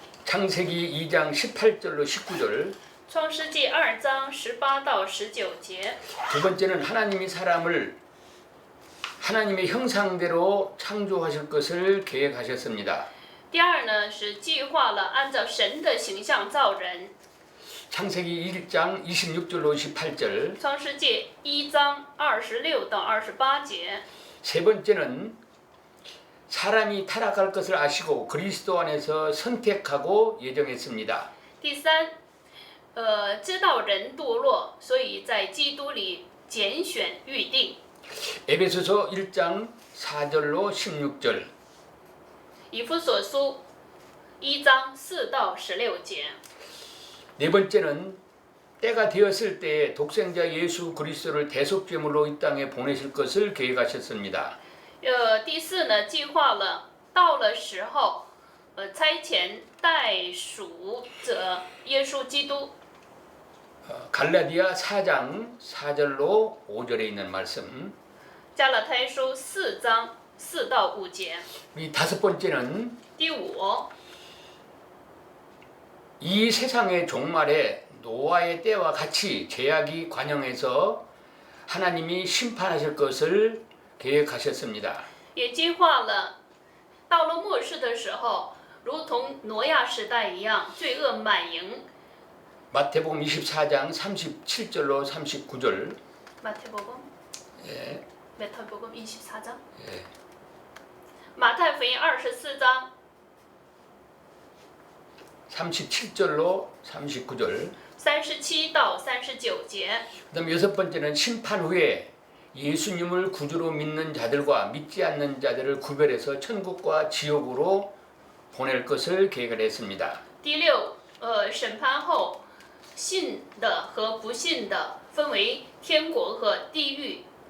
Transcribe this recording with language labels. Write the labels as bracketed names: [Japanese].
[Korean] 창세기 2장 18절로 19절. [Chinese] 创世纪2章18到19节。 [Korean] 두 번째는 하나님이 사람을 하나님의 형상대로 창조하실 것을 계획하셨습니다. [Chinese] 第二呢是计划了按照神的形象造人。 [Korean] 창세기 1장 26절로 28절. [Chinese] 创世纪1章26到28节。 [Korean] 세 번째는 사람이 타락할 것을 아시고 그리스도 안에서 선택하고 예정했습니다. [Chinese] 第三，知道人堕落，所以在基督里拣选预定。 [Korean] 에베소서 1장 4절로 16절. [Chinese] 以弗所书1章4到16节。 [Korean] 네 번째는 때가 되었을 때 독생자 예수 그리스도를 대속제물로 이 땅에 보내실 것을 계획하셨습니다. [Chinese] 第四呢，计划了到了时候，差遣代赎者耶稣基督。 [Korean] 갈라디아 4장 4절로 5절에 있는 말씀. [Chinese] 加拉太书4章4到5节。 [Korean] 이 다섯 번째는 [Chinese] 第五， [Korean] 이 세상의 종말에 노아의 때와 같이 죄악이 관영해서 하나님이 심판하실 것을 계획하셨습니다. [Chinese] 也计划了到了末世的时候，如同挪亚时代一样，罪恶满盈。 [Korean] 마태복음 24장 37절로 39절. 마태복음. 예. 마태복음 24장. 예. [Chinese] 马太福音24章 [Korean] 37절로 39절. [Chinese] 37到39节。 [Korean] 그다음 여섯 번째는 심판 후에 예수님을 구주로 믿는 자들과 믿지 않는 자들을 구별해서 천국과 지옥으로 보낼 것을 계획을 했습니다. [Chinese] 第六，审判后，信的和不信的分为天国和地狱。